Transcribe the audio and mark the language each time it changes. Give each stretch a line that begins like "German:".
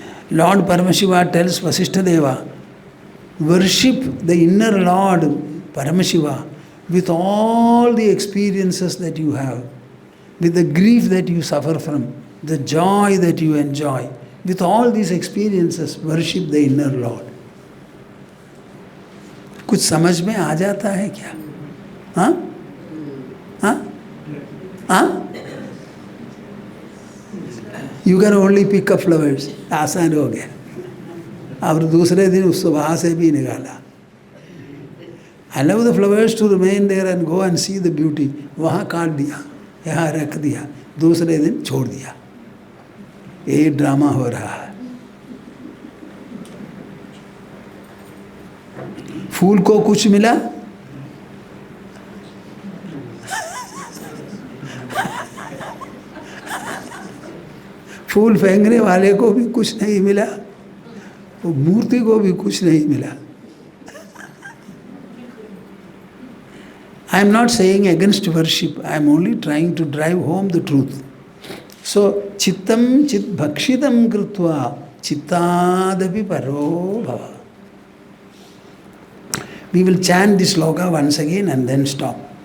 English: Lord Paramashiva tells Vasishtha Deva, worship the inner Lord Paramashiva with all the experiences that you have, with the grief that you suffer from, the joy that you enjoy. With all these experiences, worship the inner Lord.
Hindi: कुछ समझ में आ जाता है क्या? हाँ? हाँ? हाँ?
English: You can only pick up flowers.
Hindi: आसान हो गया. और दूसरे दिन उसको वहाँ से भी निकाला.
English: Allow the flowers to remain there and go and see the beauty.
Hindi: वहाँ काट दिया, यहाँ रख दिया, दूसरे दिन छोड़ दिया. ये ड्रामा हो रहा है. फूल को कुछ मिला, फूल फेंकने वाले को भी कुछ नहीं मिला, वो मूर्ति को भी कुछ नहीं मिला.
English: I am not saying against worship, I am only trying to drive home the truth.
Sanskrit: So, chittam chit bhakshitam krutva chittadapi paro bhava.
English: We will chant this sloka once again and then stop.